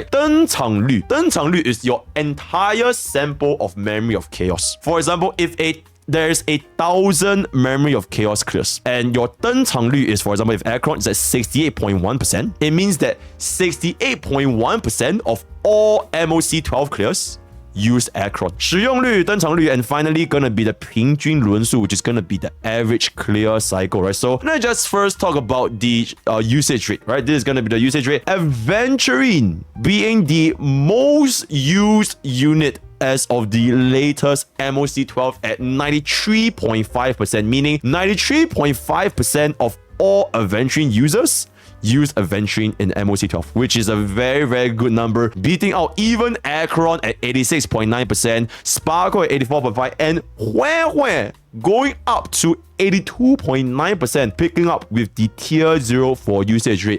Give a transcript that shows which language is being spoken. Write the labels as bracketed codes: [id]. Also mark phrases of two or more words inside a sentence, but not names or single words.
[en] 登场率 is your entire sample of Memory of Chaos. For example, if there's 1,000 Memory of Chaos clears, and your 登场率 is, for example, if Aircron is at 68.1%, it means that 68.1% of all MOC 12 clears use Aircron. [zh] 使用率, 登场率, [en] and finally gonna be the 平均轮数, which is gonna be the average clear cycle, right? So let's just first talk about the usage rate, right? This is gonna be the usage rate. Aventurine being the most used unit as of the latest MOC 12 at 93.5%, meaning 93.5% of all Aventurine users used Aventurine in MOC 12, which is a very, very good number, beating out even Acheron at 86.9%, Sparkle at 84.5%, and Hue going up to 82.9%, picking up with the tier 0 for usage rate.